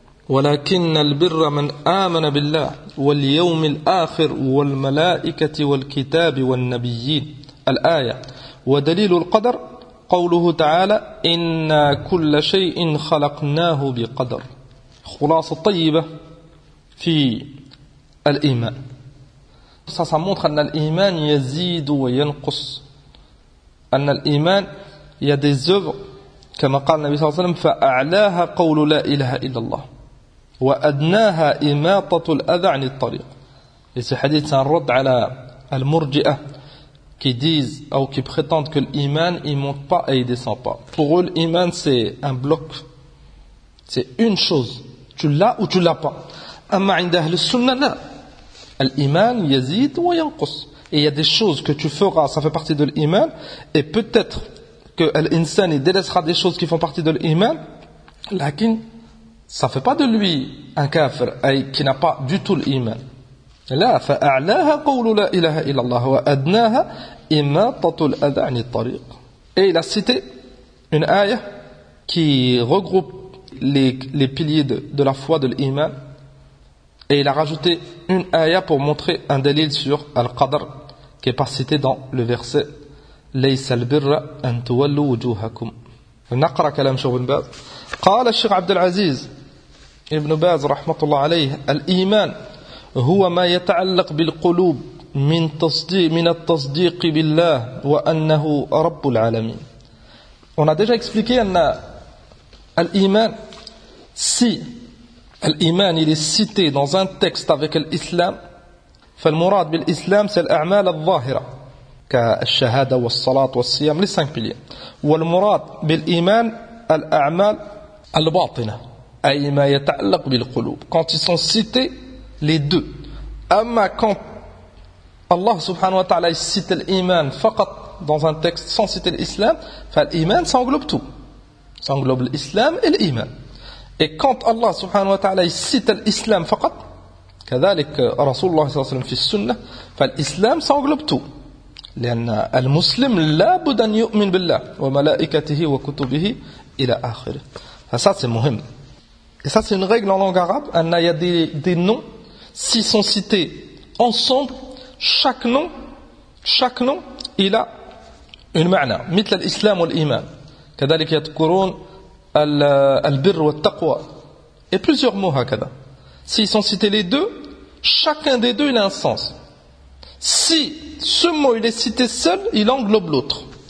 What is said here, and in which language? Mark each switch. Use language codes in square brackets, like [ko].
[ar] ولكن البر من آمن بالله واليوم الآخر والملائكة والكتاب والنبيين الآية ودليل القدر قوله تعالى إن كل شيء خلقناه بقدر خلاصة طيبة في الإيمان. [fr] Ça montre que l'iman [ar] يزيد وينقص. أن الإيمان يدزغ كما قال النبي صلى الله عليه وسلم فأعلاها قول لا إله إلا الله وأدناها إماطة الأذى عن الطريق. [fr] Et ce hadith c'est un rod à la al-murji'ah qui disent ou qui prétendent que l'iman il monte pas et il descend pas. Pour eux l'iman c'est un bloc, c'est une chose, tu l'as ou tu l'as pas. [ar] Amma عند أهل السنة لا الإيمان يزيد وينقص. [fr] Et il y a des choses que tu feras, ça fait partie de l'iman, et peut-être que l'insan il délaissera des choses qui font partie de l'iman, lakin ça fait pas de lui un kafir qui n'a pas du tout l'iman. [ar] لا فأعلاها قول لا إله إلا الله وأدناها إماطة الأذى عن الطريق. [fr] Et il a cité une ayah qui regroupe les piliers de la foi de l'iman. Et il a rajouté une ayah pour montrer un dalil sur al-qadr qui est pas cité dans le verset [ar] ليس البر أن تولوا وجوهكم. نقرأ كلام شيخ ابن باز. قال الشيخ عبد العزيز ابن باز رحمة الله عليه الإيمان هو ما يتعلق بالقلوب من التصديق بالله وأنه رب العالمين. [fr] On a déjà expliqué [ar] أن الإيمان [fr] si الإيمان il est cité dans un texte avec l'islam [ar] فالمراد بالإسلام [fr] c'est [ar] الأعمال الظاهرة كالشهادة والصلاة والصيام [fr] les 5 piliers [ar] والمراد بالإيمان الأعمال الباطنة أي ما يتعلق بالقلوب. [fr] Quand ils sont cités les deux. [ar] أما [fr] quand Allah [ar] سبحانه وتعالى [fr] cite l'iman فقط dans un texte sans citer l'islam, [ar] فالإيمان [fr] ça englobe tout. Ça englobe l'islam et l'iman. Et quand Allah [ar] سبحانه وتعالى [fr] cite l'islam [ar] فقط, كذلك رسول الله صلى الله عليه وسلم في السنة, فالإسلام [fr] ça englobe tout. [ar] لأن المسلم لابد أن يؤمن بالله وملائكته وكتبه إلى آخره. [fr] Ça c'est [ar] مهم. [fr] Et ça c'est une règle en langue arabe. Il y a des noms, s'ils sont cités ensemble, chaque nom il a une [ar] معنى مثل الإسلام والإيمان كذلك يذكرون البر والتقوى [fr] et plusieurs mots [ar] هكذا [fr] s'ils sont cités les deux chacun des deux il a un sens si ce mot il est cité seul il englobe l'autre